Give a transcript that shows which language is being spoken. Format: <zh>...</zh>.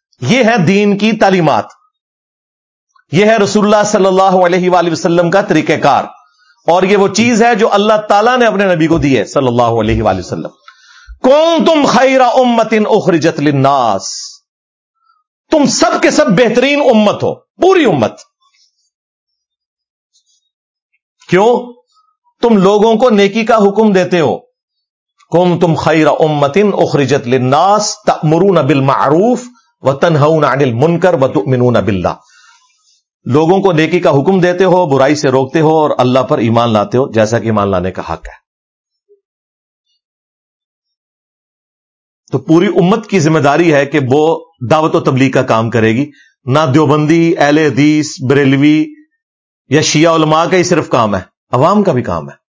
<ur>یہ ہے دین کی تعلیمات, یہ ہے رسول اللہ صلی اللہ علیہ وآلہ وسلم کا طریقہ کار, اور یہ وہ چیز ہے جو اللہ تعالیٰ نے اپنے نبی کو دی ہے صلی اللہ علیہ وآلہ وسلم.</ur> <ar>کون تم خیر امت اخرجت للناس,</ar> <ur>تم سب کے سب بہترین امت ہو پوری امت. کیوں؟ تم لوگوں کو نیکی کا حکم دیتے ہو.</ur> <ar>کون تم خیر امت اخرجت للناس تأمرون بالمعروف وتنہون عن المنکر وتؤمنون باللہ.</ar> <ur>لوگوں کو نیکی کا حکم دیتے ہو, برائی سے روکتے ہو اور اللہ پر ایمان لاتے ہو جیسا کہ ایمان لانے کا حق ہے. تو پوری امت کی ذمہ داری ہے کہ وہ دعوت و تبلیغ کا کام کرے گی, نہ دیوبندی اہل حدیث بریلوی یا شیعہ علماء کا ہی صرف کام ہے, عوام کا بھی کام ہے.</ur>